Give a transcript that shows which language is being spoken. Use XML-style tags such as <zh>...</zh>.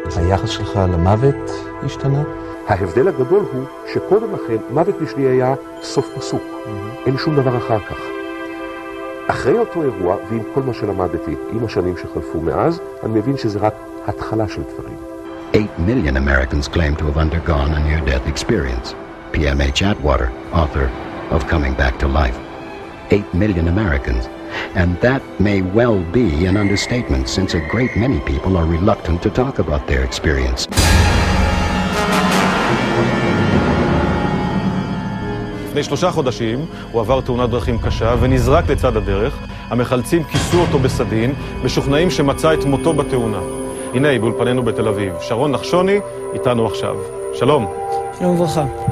<he>היחס שלך למוות השתנה? ההבדל הגדול הוא שקודם לכן מוות בשבילי היה סוף פסוק, אין שום דבר אחר כך. אחרי אותו אירוע ועם כל מה שלמדתי, עם השנים שחלפו מאז, אני מבין שזה רק התחלה של דברים.</he> <en>8 million Americans claim to have undergone a near-death experience. PMH Atwater, author of Coming Back to Life. 8 million Americans. And that may well be an understatement, since a great many people are reluctant to talk about their experience.</en> <he>לפני 3 חודשים הוא עבר תאונת דרכים קשה ונזרק לצד הדרך. המחלצים כיסו אותו בסדין, משוכנעים שמצא את מותו בתאונה. הנה, באולפנינו בתל אביב, שרון נחשוני איתנו עכשיו. שלום. שלום וברכה.</he>